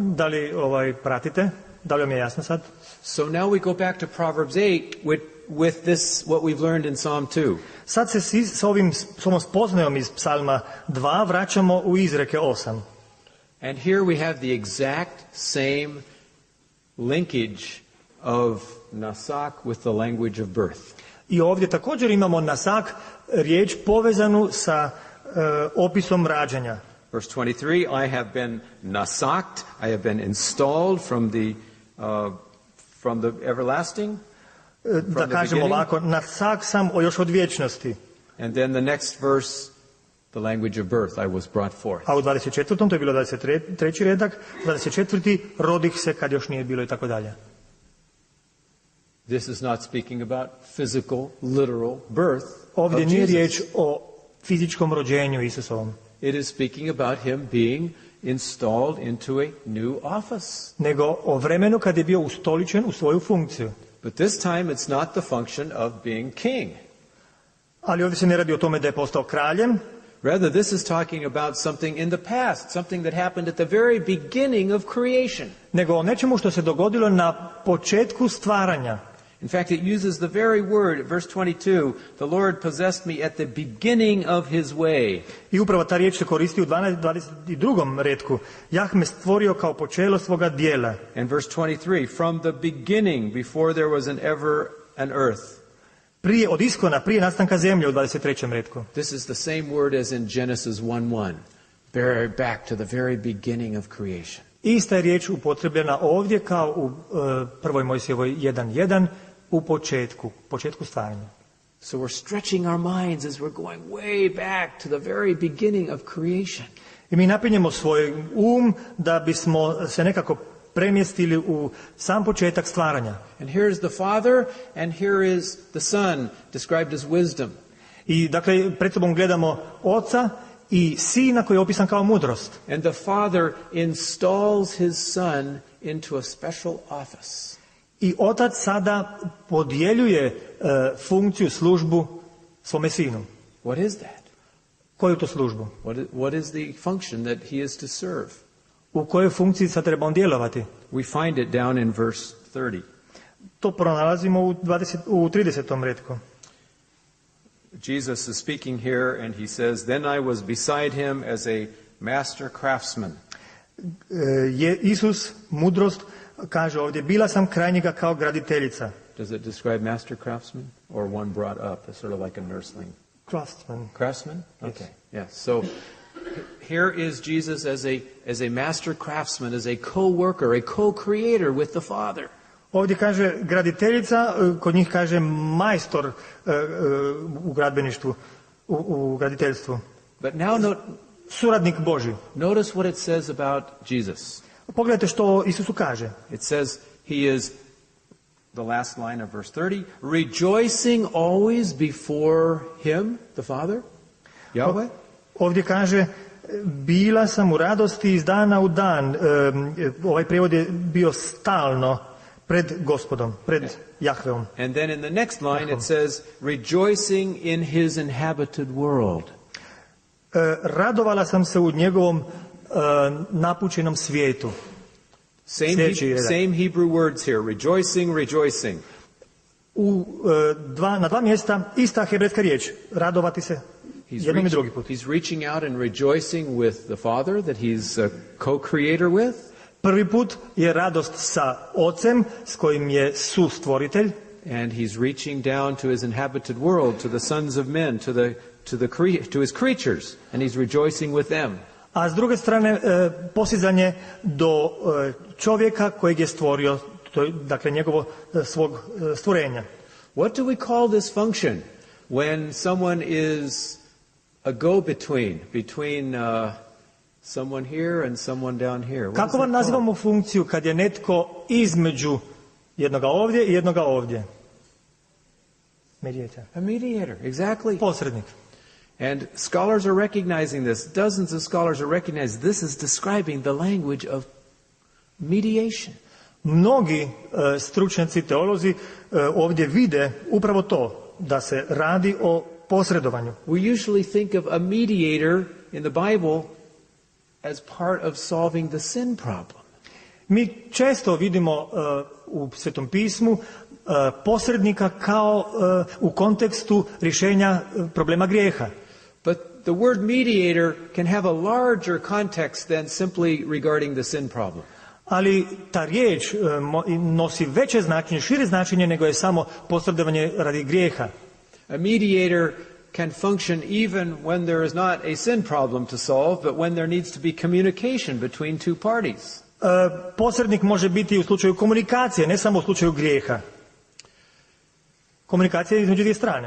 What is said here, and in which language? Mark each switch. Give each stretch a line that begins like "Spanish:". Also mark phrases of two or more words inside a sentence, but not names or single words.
Croatian: Da li pratite? Da li vam je jasno sad?
English: So now we go back to Proverbs 8 with this, what we've learned in Psalm 2.
Croatian: Sad se s ovom spoznajom iz Psalma 2 vraćamo u izreke 8.
English: And here we have the exact same linkage of nasak with the language of birth.
Croatian: I ovdje također imamo nasak, riječ povezanu sa opisom rađanja.
English: Verse 23, I have been nasaked, I have been installed from the everlasting.
Croatian: Da kažemo ovako, nasak sam još od vječnosti.
English: And then the next verse, the language of birth, I was brought forth.
Croatian: A u 24. to je bilo 23. redak, 24. rodih se kad još nije bilo i tako dalje.
English: This is not speaking about physical, literal birth.
Croatian: Ovdje of nije Jesus. riječ o fizičkom rođenju Isusovom.
English: It is speaking about him being installed into a new office.
Croatian: Nego o vremenu kad je bio ustoličen u svoju funkciju.
English: But this time it's not the function of being king.
Croatian: Ali ovdje se ne radi o tome da je postao kraljem.
English: Rather, this is talking about something in the past, something that happened at the very beginning of creation.
Croatian: Nego o nečemu što se dogodilo na početku stvaranja.
English: In fact, it uses the very word, verse 22, the Lord possessed me at the beginning of his way.
Croatian: I upravo ta riječ se koristi u 22. retku. Jah me stvorio kao počelo svoga dijela.
English: And verse 23, from the beginning, before there was an ever an earth.
Croatian: Prije od iskona, prije nastanka zemlje u 23. retku.
English: This is the same word as in Genesis 1:1. Back to the very beginning of creation.
Croatian: Ista je riječ upotrebljena ovdje kao u 1. Mojsijevoj 1:1 u početku stvaranja.
English: So we're stretching our minds as we're going way back to the very beginning of creation.
Croatian: I mi napinjemo svoj da bismo se nekako premjestili u sam početak stvaranja.
English: And here is the Father and here is the Son described as wisdom.
Croatian: I dakle pred sobom gledamo Oca i Sina koji je opisan kao mudrost.
English: And the Father installs his Son into a special office.
Croatian: I Otac sada podjeljuje funkciju, službu svome Sinu.
English: What is that?
Croatian: Koju to službu?
English: What is the function that he is to serve?
Croatian: U kojoj funkciji sad treba on djelovati?
English: We find it down in verse 30.
Croatian: To pronalazimo u 30. retku.
English: Jesus is speaking here and he says, then I was beside him as a master craftsman.
Croatian: Isus, mudrost, kaže ovdje, bila sam kraj njega kao graditeljica.
English: Does it describe master craftsman or one brought up, sort of like a nursling? Craftsman. Craftsman? Okay. Yes. So here is Jesus as a master craftsman, as a co-worker, a co-creator with the Father.
Croatian: Ovdje kaže graditeljica, kod njih kaže majstor u gradbeništvu, u graditeljstvu.
English: But now
Croatian: suradnik Božji.
English: Notice what it says about Jesus.
Croatian: Pogledajte što Isusu kaže.
English: It says he is, the last line of verse 30, rejoicing always before him, the Father, Yahweh.
Croatian: Ovdje kaže, bila sam u radosti iz dana u dan. Ovaj prijevod je bio stalno pred Gospodom, pred Jahveom.
English: And then in the next line it says, rejoicing in his inhabited world.
Croatian: Radovala sam se u njegovom napučenom svijetu.
English: Same Hebrew words here, rejoicing, rejoicing.
Croatian: Na dva mjesta ista hebrejska riječ, radovati se, jednom i drugi put.
English: He's reaching out and rejoicing with the Father that he's a co-creator with.
Croatian: Prvi put je radost sa Ocem s kojim je sustvoritelj.
English: And he's reaching down to his inhabited world, to the sons of men, to his creatures, and he's rejoicing with them.
Croatian: A s druge strane posizanje do čovjeka kojeg je stvorio, dakle njegovo svog stvorenja.
English: What do we call this function when someone is a go-between between someone here and someone down here?
Croatian: Kako vam nazivamo funkciju kad je netko između jednoga ovdje i jednoga ovdje?
English: Mediator. A mediator, exactly.
Croatian: Posrednik.
English: And scholars are recognizing this. Dozens of scholars are recognizing this is describing the language of mediation.
Croatian: Mnogi stručnjaci, teolozi ovdje vide upravo to, da se radi o posredovanju.
English: We usually think of a mediator in the Bible as part of solving the sin problem.
Croatian: Mi često vidimo u Svetom pismu posrednika kao u kontekstu rješenja problema grijeha.
English: But the word mediator can have a larger context than simply regarding the sin problem.
Croatian: Ali ta riječ nosi veće značenje, šire značenje nego je samo posredovanje radi grijeha.
English: A mediator can function even when there is not a sin problem to solve, but when there needs to be communication between two parties.
Croatian: Posrednik može biti u slučaju komunikacije, ne samo u slučaju grijeha. Komunikacija između dvije strane.